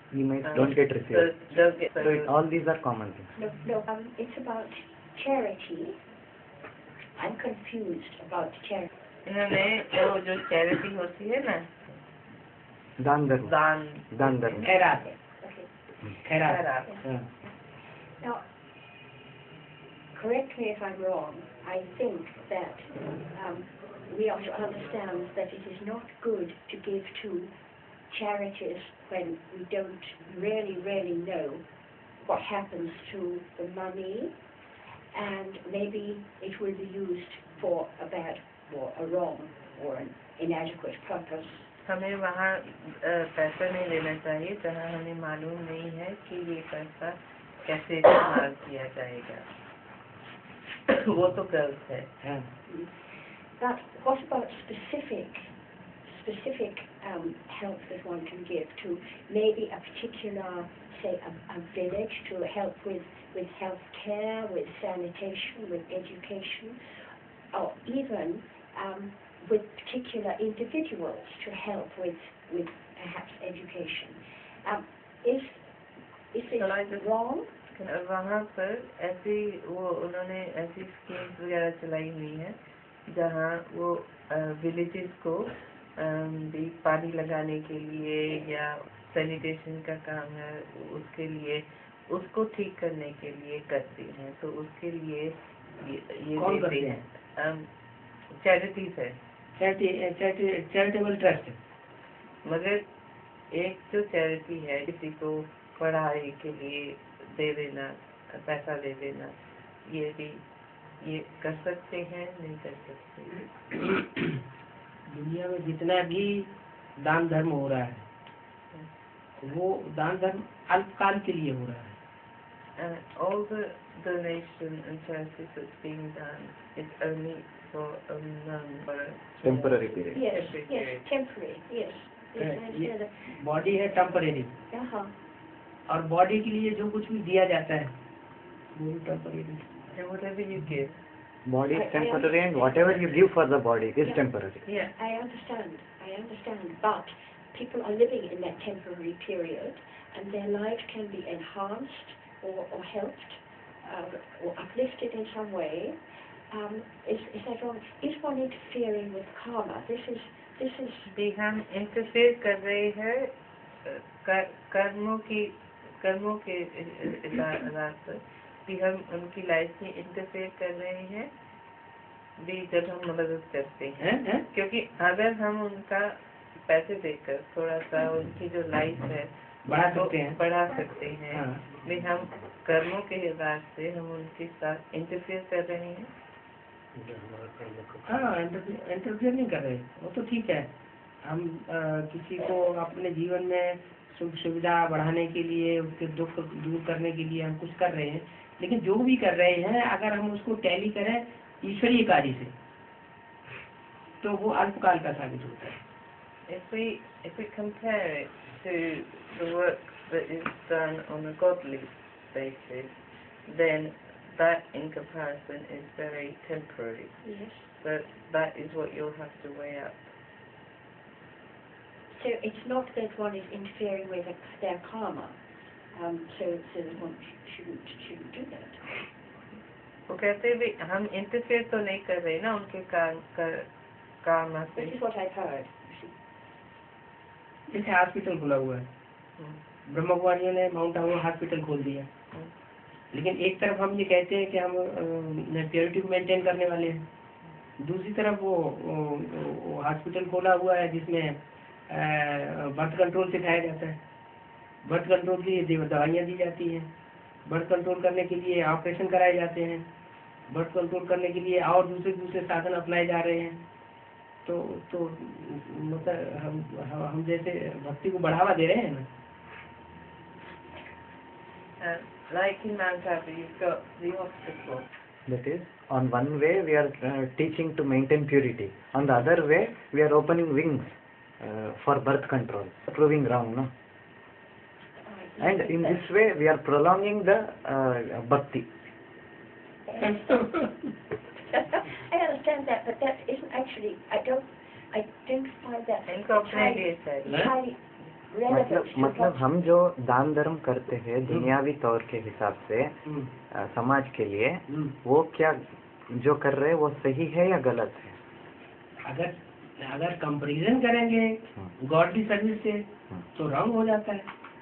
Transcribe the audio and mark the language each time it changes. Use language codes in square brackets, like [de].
[en] Emails don't get received. All these are common things. No, it's about charity. I'm confused about charity. [hi] इन्होंने वो जो charity होती है ना, दान धर्म. दान धर्म. खैरात. [en] Okay. [hi] खैरात. [en] Now, correct me if I'm wrong. I think that we ought to understand that it is not good to give to charities when we don't really know what happens to the money, and maybe it will be used for a bad or a wrong or an inadequate purpose. [hi] हमें वहाँ पैसा नहीं लेना चाहिए जहाँ हमें मालूम नहीं है कि ये पैसा कैसे इस्तेमाल किया जाएगा. वो तो गलत है. [en] But what about specific help that one can give to maybe a particular, say, a village, to help with health care, with sanitation, with education, or even with particular individuals to help with perhaps education. Is it wrong? [hi] वहाँ पर ऐसी वो उन्होंने ऐसी schemes वगैरह चलाई हुई हैं जहाँ वो विलेजेस को भी पानी लगाने के लिए या सैनिटेशन का काम है उसके लिए उसको ठीक करने के लिए करती हैं. तो उसके लिए ये कौन करते हैं? चैरिटीज है. Charitable trust. मगर एक जो चैरिटी है किसी को पढ़ाई के लिए दे देना, पैसा दे देना, ये कर सकते हैं, नहीं कर सकते. दुनिया में जितना भी दान धर्म हो रहा है वो दान धर्म अल्पकाल के लिए हो रहा है. [en] All the donation and charity that's being done is only for a number. Temporary period. Yes, temporary. Yes. [hi] Body है टेम्परेरी, और बॉडी के लिए जो कुछ भी दिया जाता है वो temporary. [en] Whatever you give. Body is temporary, and whatever you give for the body is temporary. Yeah, I understand, but people are living in that temporary period, and their lives can be enhanced or helped or uplifted in some way. Is that wrong? Is one interfering with karma? This is. [hi] भी हम interfere कर रहे हैं कर्मों के आधार पर भी हम उनकी लाइफ में इंटरफेयर कर रहे हैं भी जब हम मदद करते हैं. क्योंकि अगर हम उनका पैसे देकर थोड़ा सा उनकी जो लाइफ है बढ़ा सकते हैं भी हम कर्मों के आधार से हम उनके साथ इंटरफेयर कर रहे हैं. हाँ, इंटरफेयर नहीं कर रहे, वो तो ठीक है. हम किसी को अपने जीवन में सुख सुविधा बढ़ाने के लिए, उसके दुख दूर करने के लिए हम कुछ कर रहे हैं, लेकिन जो भी कर रहे हैं अगर हम उसको टैली करें ईश्वरीय कार्य से तो वो अल्पकाल का साबित होता है. [en] If we compare it to the work that is done on a godly basis, then that in comparison is very temporary. Yes. But that is what you'll have to weigh up. So it's not that one is interfering with their karma, so that one shouldn't do that. [hi] वो कहते भी हम interfere तो नहीं कर रहे ना उनके काम से. [en] This is what I've heard. [hi] जैसे हॉस्पिटल खुला हुआ है, ब्रह्म कुमारियों ने माउंट आबू हॉस्पिटल खोल दिया, लेकिन एक तरफ हम ये कहते हैं कि हम प्योरिटी को मेंटेन करने वाले हैं, दूसरी तरफ वो हॉस्पिटल खोला हुआ है जिसमें बर्थ कंट्रोल सिखाया जाता है. बर्थ कंट्रोल के लिए दवाइयाँ दी जाती हैं, बर्थ कंट्रोल करने के लिए ऑपरेशन कराए जाते हैं, बर्थ कंट्रोल करने के लिए और दूसरे साधन अपनाए जा रहे हैं. तो मतलब हम जैसे भक्ति को बढ़ावा दे रहे हैं ना. [en] Like in Mount Abu, you've got the hospital. That is, on one way we are teaching to maintain purity. On the other way, we are opening wings for birth control, proving wrong, no? And in this way, we are prolonging the bhakti. I understand that, but that isn't actually, I don't find that Incorporated. highly relevant to [hi] मतलब [en] what [hi] हम जो दान धर्म करते हैं दुनियावी तौर के हिसाब से समाज के लिए, वो क्या जो कर रहे हैं वो सही है या गलत है? अगर कंपैरिजन करेंगे गॉडली सर्विस से तो रॉन्ग हो जाता है।